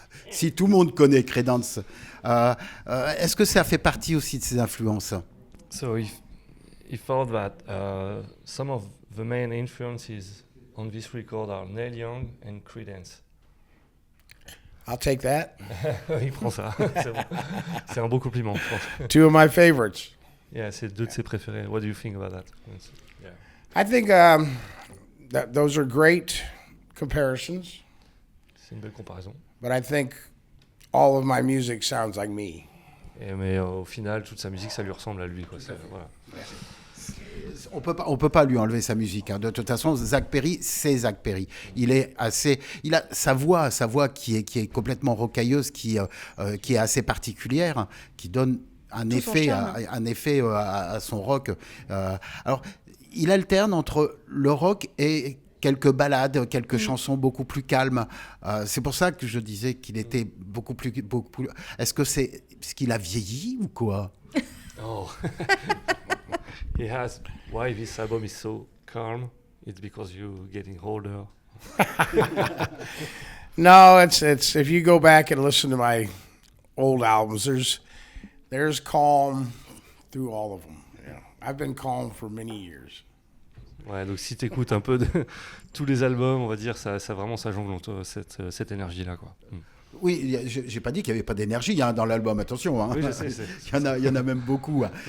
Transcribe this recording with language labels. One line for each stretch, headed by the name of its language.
French: Si tout le monde connaît Creedence, est-ce que ça fait partie aussi de ses influences?
English: So he thought that some of the main influences on this record are Neil Young and Creedence. I'll take that.
French: Il prend ça. C'est bon. C'est un beau compliment, je pense.
English: 2 of my favorites.
French: Yeah, c'est 2 de ses préférés.
English: What do you think about that? Yeah. I think that those are great comparisons,
French: C'est une belle comparaison.
English: but I think all of my music sounds like me.
French: Mais au final, toute sa musique, ça lui ressemble à lui, quoi. Voilà. On peut pas lui enlever sa musique, hein. De toute façon, Zach Perry, c'est Zach Perry. Il a sa voix qui est complètement rocailleuse, qui est assez particulière, hein, qui donne un effet à son rock. Alors, il alterne entre le rock et quelques ballades, quelques chansons beaucoup plus calmes. C'est pour ça que je disais qu'il était beaucoup plus. Est-ce que c'est parce qu'il a vieilli ou quoi?
English: Oh. Why this album is so calm? It's because you're getting older. No, it's if you go back and listen to my old albums, there's calm through all of them. You know, I've been calm for many years.
French: Ouais, donc si t'écoutes un peu de tous les albums, on va dire, ça vraiment ça jongle cette énergie-là, quoi. Oui, j'ai pas dit qu'il n'y avait pas d'énergie, hein, dans l'album, attention. Hein. Oui, je sais. Il y en a même beaucoup. Hein.